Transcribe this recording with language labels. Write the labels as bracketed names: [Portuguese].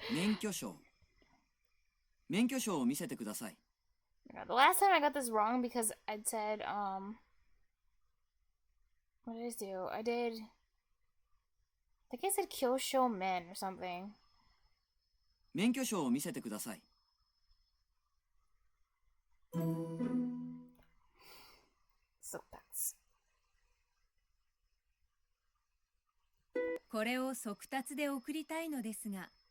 [Japanese] 免許証免許証を見せてください [English] The last time I got this wrong because I'd said, what did I do? I think I said Kyosho Men or something. [Japanese] 免許証を見せてください [English] So that's [Japanese] これを速達で送りたいのですが